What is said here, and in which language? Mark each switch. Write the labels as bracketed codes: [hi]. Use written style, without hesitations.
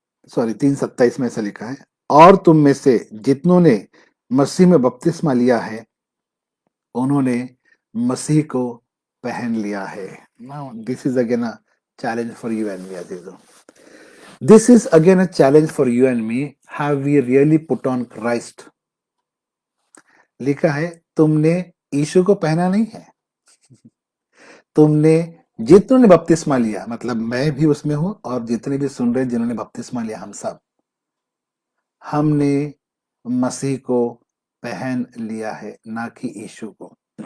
[hi] Sorry, 3:27 में ऐसा लिखा है, और तुम में से जितनों ने मसीह में बपतिस्मा लिया है उन्होंने मसीह को पहन लिया है। [en] Now this is again a challenge for you and me, अजीजों। This is again a challenge for you and me. Have we really put on Christ? [hi] लिखा है तुमने यीशु को पहना नहीं है। तुमने, जितनों ने बपतिस्मा लिया, मतलब मैं भी उसमें हूं और जितने भी सुन रहे जिन्होंने बपतिस्मा लिया, हम सब, हमने मसीह को पहन लिया है, ना कि यीशु को।